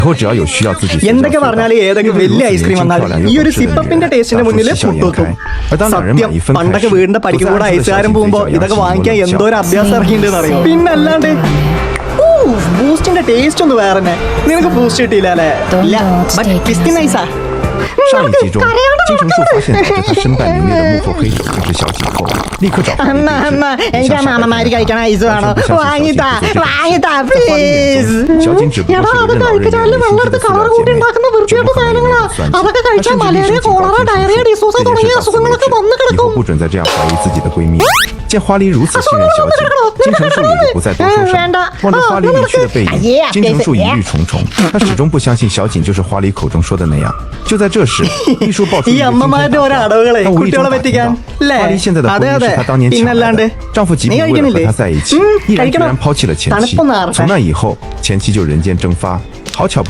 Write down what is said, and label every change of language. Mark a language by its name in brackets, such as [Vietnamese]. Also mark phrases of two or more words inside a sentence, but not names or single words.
[Chinese] 后只要有需要自己 [Malayalam] എന്തൊക്കെ പറഞ്ഞാലും ഏതൊക്കെ വലിയ ഐസ്ക്രീം വന്നാലും ഈ ഒരു സിപ്പപ്പിന്റെ ടേസ്റ്റിന്റെ മുന്നിൽ പുട്ടുവെക്കും. സത്യം പണ്ടൊക്കെ വീടിന്റെ പടിക്ക് കൂടെ ഐസുകാരൻ പോകുമ്പോ ഇതൊക്കെ വാങ്ങിക്കാൻ എന്തോ ഒരു അഭ്യാസം ഇറക്കിണ്ടെന്ന് അറിയാം. പിന്നല്ലാണ്ട് ബൂസ്റ്റിന്റെ ടേസ്റ്റ് ഒന്ന് വേറെ തന്നെ. നിനക്ക് ബൂസ്റ്റ് കിട്ടിയില്ല അല്ലേ? ഇല്ല, ബട്ട് പിസ്റ്റി നൈസാ. [Chinese] 上一集中，金城树发现带着他身败名裂的幕后黑手就是小景后，立刻找出 [Malayalam] എനിക്ക് മാമന്മാര് കഴിക്കണ ഐസ് വേണോ? വാങ്ങിത്താ പ്ലീസ്. [Chinese] 小景只不过是任劳任怨的 [Malayalam] വെള്ളമെടുത്ത് കളർ കൂട്ടി ഉണ്ടാക്കുന്ന വൃത്തിയായിട്ട് സാധനങ്ങളാ. അതൊക്കെ കഴിച്ചാൽ മലേറിയ, കോളറ, ഡയറിയ, ഡിസോസ തുടങ്ങിയ അസുഖങ്ങളൊക്കെ വന്നു [Chinese] 以 [Malayalam] കിടക്കും. [Chinese] 后不准再这样怀疑自己的闺蜜。见花梨如此信任小景，金城树也就不再多说什么。望着花梨离去的背影，金城树疑虑重重。他始终不相信小景就是花梨口中说的那样。就在这时，秘书爆出一个惊天大话，他无意中打听到花梨现在的婚姻是她当年抢来的，丈夫即便为了和她在一起，毅然决然抛弃了前妻。从那以后，前妻就人间蒸发。好巧不。